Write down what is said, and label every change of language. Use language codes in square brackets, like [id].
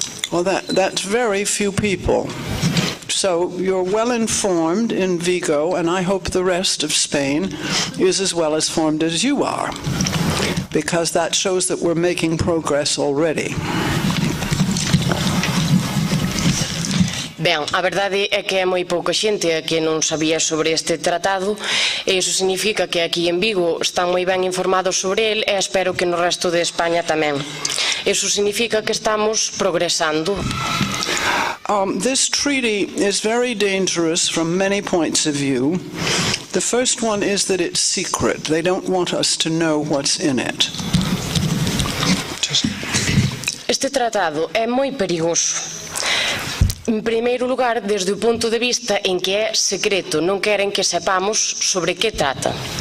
[en] Well, that's very few people. So you're well informed in Vigo, and I hope the rest of Spain is as well informed as you are, because that shows that we're making progress already. [gl] Ben, a verdade é que é moi pouca xente a que non sabía sobre este tratado e iso significa que aquí en Vigo están moi ben informados sobre el e espero que no resto de España tamén. Iso significa que estamos progresando. [en] This treaty is very dangerous from many points of view. The first one is that it's secret. They don't want us to know what's in it. [gl] Este tratado é moi perigoso. En primeiro lugar, desde o punto de vista en que é secreto, non queren que sepamos sobre que trata.